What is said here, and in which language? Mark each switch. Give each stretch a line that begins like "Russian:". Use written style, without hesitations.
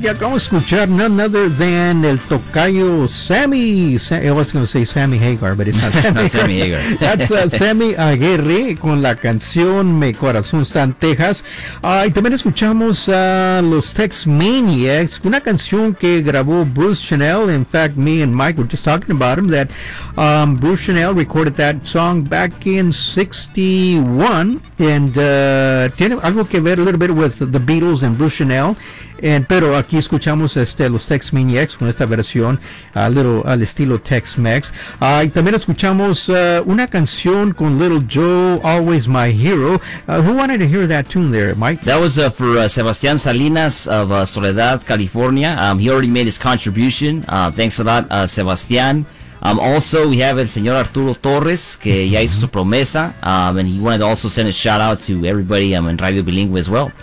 Spanish: Ya acabamos de escuchar
English: none other than
Spanish: el tocayo Sammy.
English: Sammy Hagar, but it's not Sammy.
Spanish: No, Sammy Hagar.
English: That's Sammy Aguirre
Spanish: con la canción
English: Mi Corazón Está en Texas.
Spanish: Y también escuchamos a los Tex-Maniacs, una canción que grabó Bruce Chanel.
English: In fact, me and Mike were just talking about him, that Bruce Chanel recorded that song back in 61. And
Spanish: tiene algo que ver
English: a little bit with the Beatles and Bruce Chanel.
Spanish: Pero aquí escuchamos los Tex-Maniacs con esta versión al estilo Tex-Mex. Y también escuchamos una canción con Little Joe, Always My Hero.
English: Who wanted to hear that tune there, Mike? That was for Sebastian Salinas of Soledad, California. He already made his contribution. Thanks a lot, Sebastian. Also, we have
Spanish: el señor
English: Arturo Torres,
Spanish: que ya hizo su promesa,
English: and he wanted to also send a shout-out to everybody in Radio Bilingüe as well.